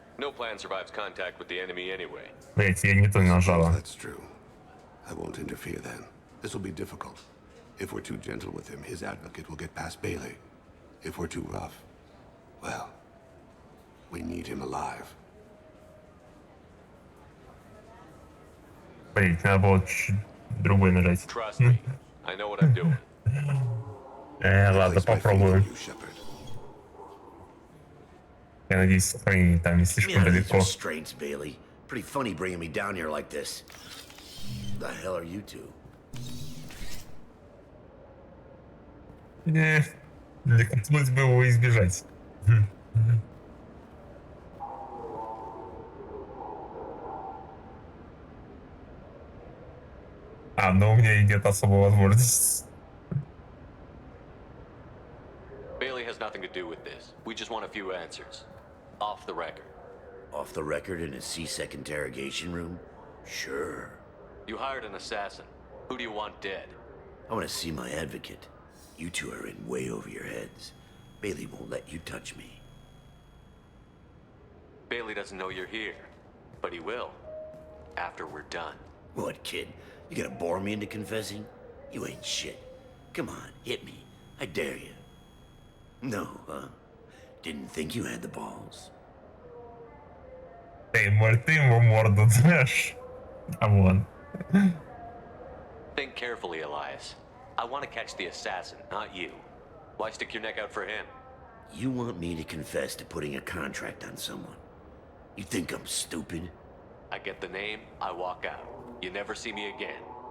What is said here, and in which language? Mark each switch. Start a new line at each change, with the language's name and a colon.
English: No plan survives contact with the enemy anyway.
Russian: Блять, я не то нажала.
English: That's true. I won't interfere then. This will be difficult. If we're too gentle with him, his advocate will get past Bailey. If we're too rough, well, we need him alive.
Russian: Блять, надо было чуть другой нажать.
English: Trust me. I know what I'm doing.
Russian: Ладно, попробуем. Я надеюсь, сохранение там не слишком далеко.
English: Restraints, Bailey. Pretty funny bringing me down here like this. The hell are you two?
Russian: Не, хотелось бы его избежать. Но у меня и нет особой возможности.
English: Bailey has nothing to do with this. We just want a few answers. Off the record. Off the record in a CSEC interrogation room? Sure. You hired an assassin. Who do you want dead? I want to see my advocate. You two are in way over your heads. Bailey won't let you touch me. Bailey doesn't know you're here. But he will. After we're done. What, kid? You gonna bore me into confessing? You ain't shit. Come on, hit me. I dare you. No, huh? Didn't think you had the balls.
Russian: Эй, может, ты ему морду дашь?
English: Камон. Think carefully, Elias. I want to catch the assassin, not you. Why stick your neck out for him? You want me to confess to putting a contract on someone? You think I'm stupid? I get the name, I walk out. You never see me again.